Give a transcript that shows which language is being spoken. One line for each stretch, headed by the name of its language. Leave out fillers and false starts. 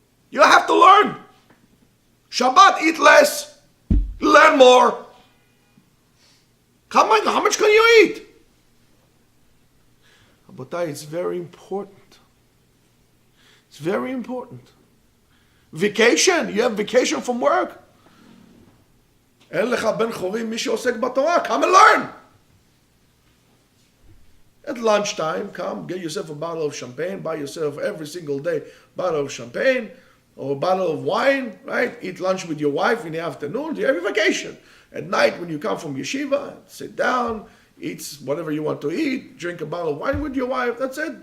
English: You have to learn. Shabbat, eat less, learn more. How much can you eat? Rabotai, it's very important. It's very important. Vacation. You have vacation from work.
Hebrew: אין לך בן חורים, מי שעוסק בתורה,
English: come and learn. At lunchtime, come, get yourself a bottle of champagne, buy yourself every single day a bottle of champagne or a bottle of wine, right? Eat lunch with your wife in the afternoon, you have a vacation. At night, when you come from yeshiva, sit down, eat whatever you want to eat, drink a bottle of wine with your wife, that's it.